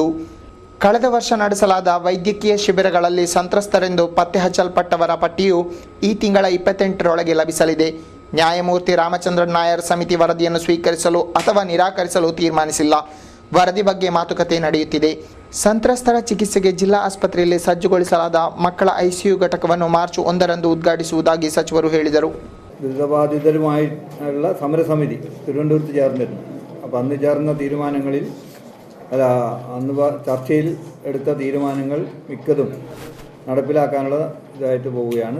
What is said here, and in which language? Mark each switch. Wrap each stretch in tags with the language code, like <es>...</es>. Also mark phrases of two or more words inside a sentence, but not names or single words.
<kn>ಕಳೆದ ವರ್ಷ ನಡೆಸಲಾದ ವೈದ್ಯಕೀಯ ಶಿಬಿರಗಳಲ್ಲಿ ಸಂತ್ರಸ್ತರೆಂದು ಪತ್ತೆ ಹಚ್ಚಲ್ಪಟ್ಟವರ ಪಟ್ಟಿಯು ಈ ತಿಂಗಳ 28ರೊಳಗೆ ಲಭಿಸಲಿದೆ. ನ್ಯಾಯಮೂರ್ತಿ ರಾಮಚಂದ್ರನ್ ನಾಯರ್ ಸಮಿತಿ ವರದಿಯನ್ನು ಸ್ವೀಕರಿಸಲು ಅಥವಾ ನಿರಾಕರಿಸಲು ತೀರ್ಮಾನಿಸಿಲ್ಲ. ವರದಿ ಬಗ್ಗೆ ಮಾತುಕತೆ ನಡೆಯುತ್ತಿದೆ. ಸಂತ್ರಸ್ತರ ಚಿಕಿತ್ಸೆಗೆ ಜಿಲ್ಲಾ ಆಸ್ಪತ್ರೆಯಲ್ಲಿ ಸಜ್ಜುಗೊಳಿಸಲಾದ ಮಕ್ಕಳ ICU ಘಟಕವನ್ನು ಮಾರ್ಚ್ 1 ಉದ್ಘಾಟಿಸುವುದಾಗಿ ಸಚಿವರು ಹೇಳಿದರು.</kn> <ml>ദുരിതബാധിതരുമായുള്ള സമരസമിതി തിരുവനന്തപുരത്ത് ചേർന്നിരുന്നു. അപ്പോൾ അന്ന് ചേർന്ന തീരുമാനങ്ങളിൽ അന്ന് ചർച്ചയിൽ എടുത്ത തീരുമാനങ്ങൾ മിക്കതും നടപ്പിലാക്കാനുള്ള ഇതായിട്ട് പോവുകയാണ്.</ml>